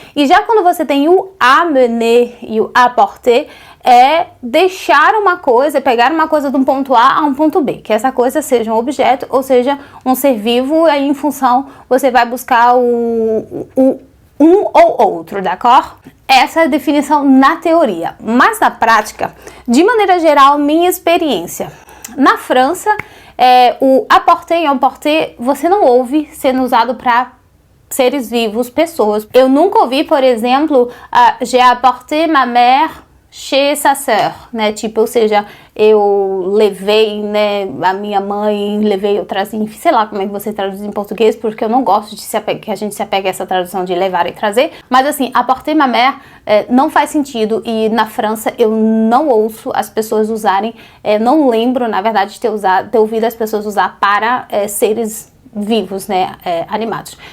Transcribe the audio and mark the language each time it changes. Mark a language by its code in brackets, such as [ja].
[pt] E já quando você tem o amener e o apporter, deixar uma coisa, pegar uma coisa de um ponto A a um ponto B, que essa coisa seja um objeto ou seja um ser vivo, aí em função você vai buscar um ou outro, d'accord? Essa é a definição na teoria, mas na prática, de maneira geral, minha experiência. Na França, o apporter e emporter você não ouve sendo usado para seres vivos, pessoas. Eu nunca ouvi, por exemplo, [fr] j'ai apporté ma mère chez sa sœur, [pt] né? Tipo, ou seja, eu levei, né, a minha mãe, eu trazi, sei lá como é que você traduz em português, porque eu não gosto de que a gente se apegue a essa tradução de levar e trazer, mas assim, [fr] apporter ma mère [pt] não faz sentido e na França eu não ouço as pessoas usarem, não lembro, na verdade, de ter ouvido as pessoas usar para seres vivos, né, animados.